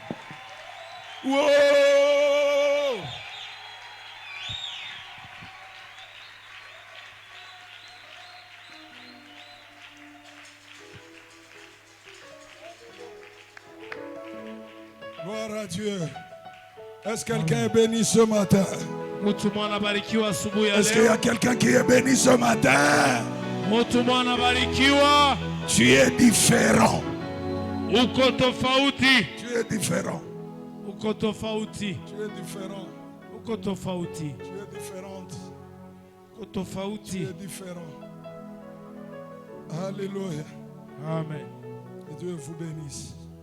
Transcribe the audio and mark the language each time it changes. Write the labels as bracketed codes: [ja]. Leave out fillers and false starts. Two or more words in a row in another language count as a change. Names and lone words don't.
[fr] Wow. Gloire à Dieu. Est-ce que quelqu'un est béni ce matin? [sw] Mtu anabarikiwa asubuhi ya [fr] Est-ce qu'il y [sw] leo. [fr] a quelqu'un qui est béni ce matin? [sw] Mtu anabarikiwa. [fr] Tu es différent. [sw] Uko tofauti. [fr] Tu es différent. [sw] Uko tofauti. [fr] Tu es différent. [sw] Uko tofauti. [fr] Tu es différente. [sw] Uko [fr] Tu [sw] tofauti. [fr] es différent. Alléluia. Amen. Que Dieu vous bénisse.